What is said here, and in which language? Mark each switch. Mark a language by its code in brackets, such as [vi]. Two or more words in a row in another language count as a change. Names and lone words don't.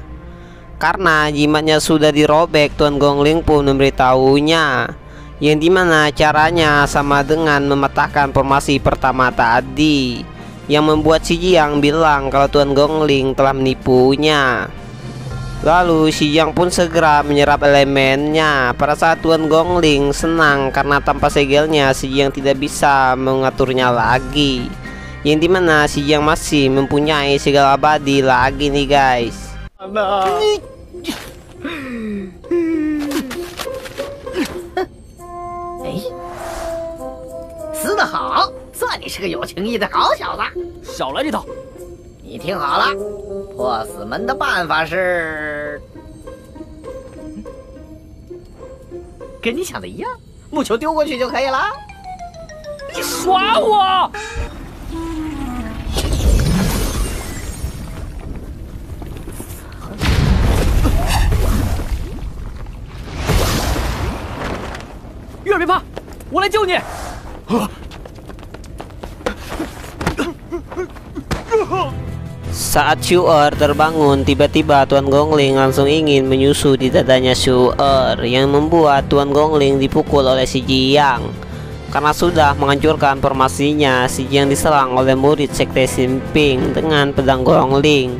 [id] Karena jimatnya sudah dirobek, Tuan Gongling pun memberitahunya yang dimana caranya sama dengan mematahkan formasi pertama tadi, yang membuat si Jiang bilang kalau Tuan Gongling telah menipunya. Lalu si Jiang pun segera menyerap elemennya. Pada saat Tuan Gongling senang karena tanpa segelnya si Jiang tidak bisa mengaturnya lagi, yang dimana si Jiang masih mempunyai segel abadi lagi nih guys. [zh] 哎，死得好！算你是个有情义的好小子。少来这套！你听好了，破死门的办法是，跟你想的一样，木球丢过去就可以了。你耍我！月儿别怕，我来救你。 [id] Saat Xiu'er terbangun, tiba-tiba Tuan Gongling langsung ingin menyusu di dadanya Xiu'er, yang membuat Tuan Gongling dipukul oleh si Jiang. Karena sudah menghancurkan formasinya, si Jiang diserang oleh murid sekte Simping dengan pedang Gongling.